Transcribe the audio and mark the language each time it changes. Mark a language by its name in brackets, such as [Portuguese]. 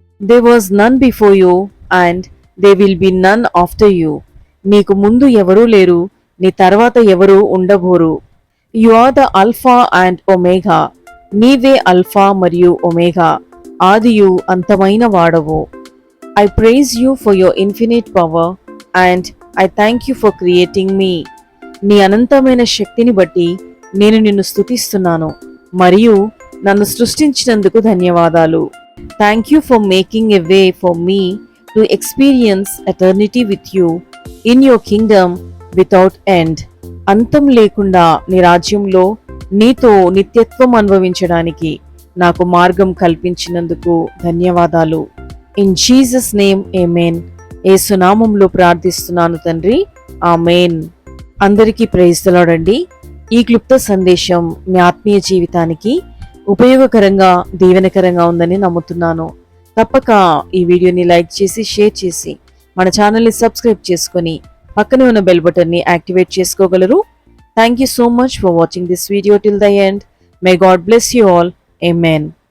[English] They was none before you and they will be none after you. [Telugu] నీకు ముందు ఎవరూ లేరు, నీ తర్వాత ఎవరూ ఉండబోరు. [English] You are the alpha and omega. [Telugu] నీవే అల్ఫా మరియు ఒమేగా, ఆదియు అంతమైన వాడవు. [English] I praise you for your infinite power and I thank you for creating me. [Telugu] నీ అనంతమైన శక్తిని బట్టి నేను నిన్ను స్తుతిస్తున్నాను మరియు నన్ను సృష్టించినందుకు ధన్యవాదాలు. [English] Thank you for making a way for me to experience eternity with you in your kingdom without end. [Telugu] అంతం లేకుండా నీ రాజ్యంలో నీతో నిత్యత్వం అనుభవించడానికి నాకు మార్గం కల్పించినందుకు ధన్యవాదాలు. [English] In Jesus name amen. [Telugu] యేసు నామములో ప్రార్థిస్తున్నాను తండ్రి, ఆమేన్. అందరికీ ప్రైజ్ ది లార్డ్ అండి. ఈ క్లుప్త సందేశం మీ ఆత్మీయ జీవితానికి ఉపయోగకరంగా దీవెనకరంగా ఉందని నమ్ముతున్నాను. తప్పక ఈ వీడియోని లైక్ చేసి షేర్ చేసి మన ఛానల్ని సబ్స్క్రైబ్ చేసుకొని పక్కనే ఉన్న బెల్ బటన్ని యాక్టివేట్ చేసుకోగలరు. [English] Thank you so much for watching this video till the end. May God bless you all. Amen.